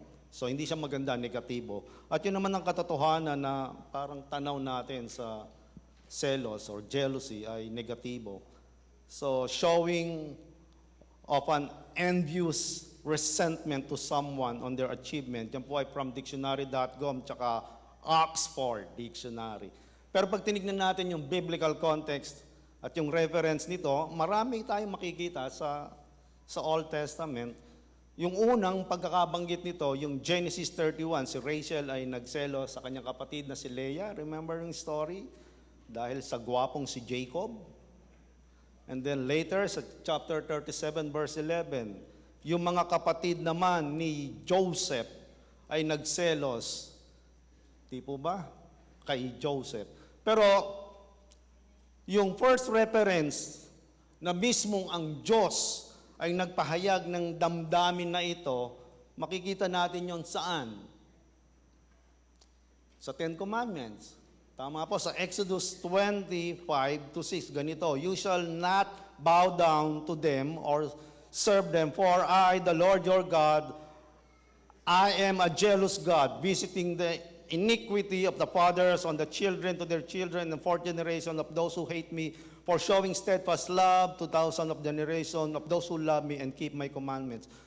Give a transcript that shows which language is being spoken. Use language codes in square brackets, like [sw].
[tl] So hindi siya maganda, negatibo. At yun naman ang katotohanan na parang tanaw natin sa selos [en] or jealousy [tl] ay negatibo. [en] So showing of an envious resentment to someone on their achievement. [tl] Yan po ay from dictionary.com tsaka Oxford Dictionary. Pero pag tinignan natin yung biblical context at yung reference nito, marami tayong makikita sa Old Testament. Yung unang pagkakabanggit nito, yung Genesis 31, si Rachel ay nagselo sa kanyang kapatid na si Leah. Remember yung story? Dahil sa gwapong si Jacob. And then later, sa chapter 37, verse 11, yung mga kapatid naman ni Joseph ay nagselos. Di po ba? Kay Joseph. Pero yung first reference na mismong ang Diyos ay nagpahayag ng damdamin na ito, makikita natin yon saan? Sa Ten Commandments. Tama po, sa Exodus 25:6, ganito, [en] you shall not bow down to them or serve them, for I, the Lord your God, I am a jealous God, visiting the iniquity of the fathers on the children to their children, and fourth generation of those who hate me, for showing steadfast love to thousands of generation of those who love me and keep my commandments.